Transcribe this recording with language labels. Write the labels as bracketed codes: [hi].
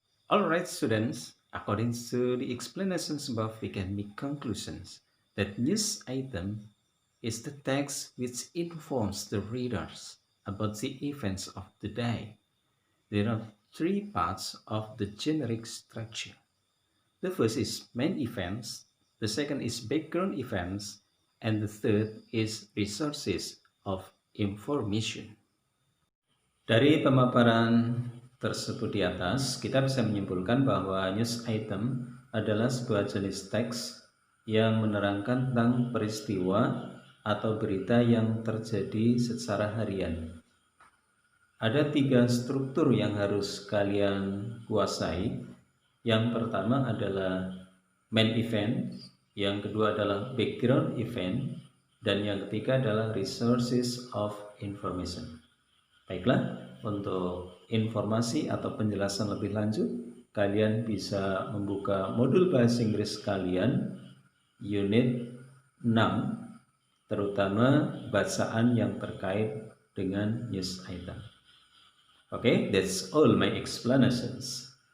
[en] Alright students, according to the explanations above, we can make conclusions that news item is the text which informs the readers about the events of the day. There are three parts of the generic structure. The first is main events, the second is background events, and the third is resources of information. [id] Dari pemaparan tersebut di atas, kita bisa menyimpulkan bahwa news item adalah sebuah jenis teks yang menerangkan tentang peristiwa atau berita yang terjadi secara harian. Ada 3 struktur yang harus kalian kuasai. Yang pertama adalah main event, yang kedua adalah background event, dan yang ketiga adalah resources of information. Baiklah, untuk informasi atau penjelasan lebih lanjut, kalian bisa membuka modul bahasa Inggris kalian unit 6, terutama bacaan yang terkait dengan news item. [en] Okay, that's all my explanations.